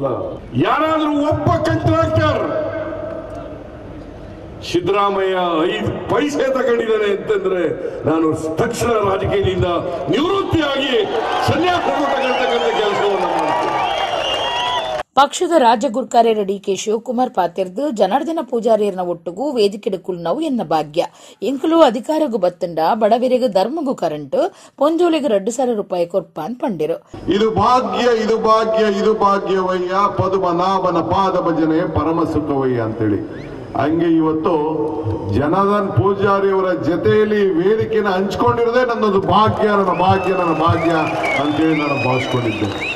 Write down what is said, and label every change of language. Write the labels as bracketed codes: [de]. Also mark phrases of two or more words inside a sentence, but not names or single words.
[kn] ಯಾರಾದರೂ ಒಬ್ಬ ಕಾಂಟ್ರಾಕ್ಟರ್ ಸಿದ್ದರಾಮಯ್ಯ 5 ಪೈಸೆ ತಗೊಂಡಿದ್ದಾನೆ ಅಂತಂದ್ರೆ ನಾನು ತಕ್ಷಣ ರಾಜಕೀಯದಿಂದ ನಿವೃತ್ತಿಯಾಗಿ ಸನ್ಯಾಸ ತಗೊಳ್ತಕ್ಕಂಥ ಕೆಲಸವನ್ನು ಮಾಡ್ತೀನಿ. [tcy] ಪಕ್ಷದ ರಾಜ್ಯ ಗುರ್ಕಾರ್ಯರ ಡಿಕೆ ಶಿವಕುಮಾರ್ ಪಾತಿರ್ದು ಜನಾರ್ದನ ಪೂಜಾರಿಯರ್ನ ಒಟ್ಟುಗೂ ವೇದಿಕೆ ಕುಲ್ನವು ಎನ್ನ ಭಾಗ್ಯ ಎಂಕುಲು ಅಧಿಕಾರಗೂ ಬತ್ತಂಡ ಬಡವರಿಗೆ ಧರ್ಮಗೂ ಕರೆಂಟ್ ಪೊಂಜೋಲಿಗೆ 2,000 ರೂಪಾಯಿ ಕೊರ್ಪಾನ್ ಪಂಡಿರು. [kn] ಇದು ಭಾಗ್ಯ, ಇದು ಭಾಗ್ಯ, ಇದು ಭಾಗ್ಯವಯ್ಯ, ಪದುಮನಾಭನ ಪಾದ ಭಜನೆ ಪರಮ ಸುಖವಯ್ಯ ಅಂತೇಳಿ. ಹಂಗೆ ಇವತ್ತು ಜನಾರ್ದನ್ ಪೂಜಾರಿ ಅವರ ಜೊತೆಯಲ್ಲಿ ವೇದಿಕೆನ ಹಂಚ್ಕೊಂಡಿರೋದೇ ನನ್ನೊಂದು ಭಾಗ್ಯ, ನನ್ನ ಭಾಗ್ಯ, ನನ್ನ ಭಾಗ್ಯ ಅಂತೇಳಿ ನಾನು ಭಾವಿಸ್ಕೊಂಡಿದ್ದೆ.